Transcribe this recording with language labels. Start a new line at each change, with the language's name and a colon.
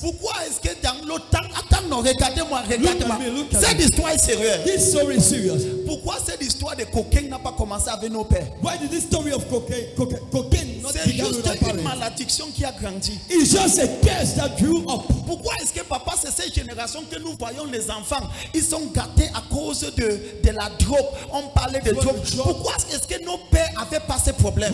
French: Pourquoi est-ce que dans le temps, attends, regardez-moi.
English: Look at
French: Cette
English: me.
French: histoire est sérieuse.
English: This story is serious.
French: Pourquoi cette histoire de cocaïne n'a pas commencé avec nos pères?
English: Why did this story of cocaine not
French: C'est
English: begin
French: juste
English: with our
French: une
English: parents?
French: malédiction qui a grandi.
English: It's just a curse that grew up.
French: Pourquoi est-ce que papa, c'est cette génération que nous voyons les enfants, ils sont gâtés à cause de la drogue. On parlait de drogue. Pourquoi est-ce que nos pères avaient pas ces problèmes?